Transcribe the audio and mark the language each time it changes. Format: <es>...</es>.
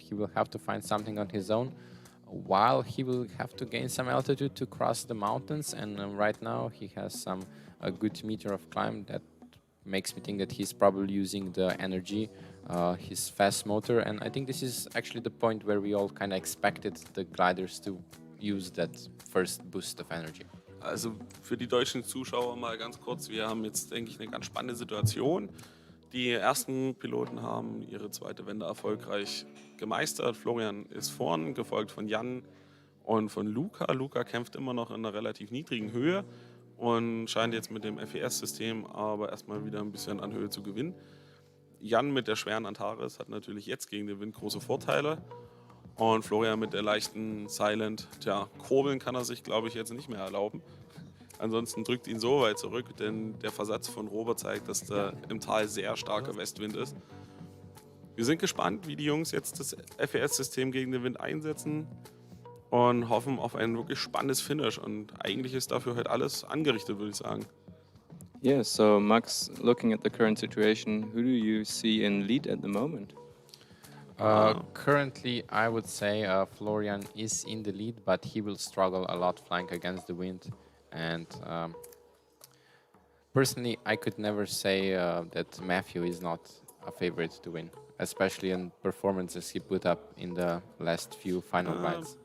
<en>He will have to find something on his own, while he will have to gain some altitude to cross the mountains. And right now he has a good meter of climb that makes me think that he's probably using the energy, his fast motor. And I think this is actually the point where we all kind of expected the gliders to use that first boost of energy.</en> <de>Also für die deutschen Zuschauer mal ganz kurz, wir haben jetzt, denke ich, eine ganz spannende Situation. Die ersten Piloten haben ihre zweite Wende erfolgreich gemeistert. Florian ist vorn, gefolgt von Jan und von Luca. Luca kämpft immer noch in einer relativ niedrigen Höhe und scheint jetzt mit dem FES-System aber erstmal wieder ein bisschen an Höhe zu gewinnen. Jan mit der schweren Antares hat natürlich jetzt gegen den Wind große Vorteile. Und Florian mit der leichten Silent, kurbeln kann er sich, glaube ich, jetzt nicht mehr erlauben. Ansonsten drückt ihn so weit zurück, denn der Versatz von Robert zeigt, dass da im Tal sehr starker Westwind ist. Wir sind gespannt, wie die Jungs jetzt das FES-System gegen den Wind einsetzen und hoffen auf ein wirklich spannendes Finish. Und eigentlich ist dafür heute alles angerichtet, würde ich sagen.</de> <en>Yeah, so Max, looking at the current situation, who do you see in lead at the moment? Currently, I would say Florian is in the lead, but he will struggle a lot flying against the wind. And personally, I could never say that Matthew is not a favorite to win, especially in performances he put up in the last few final glides.</en>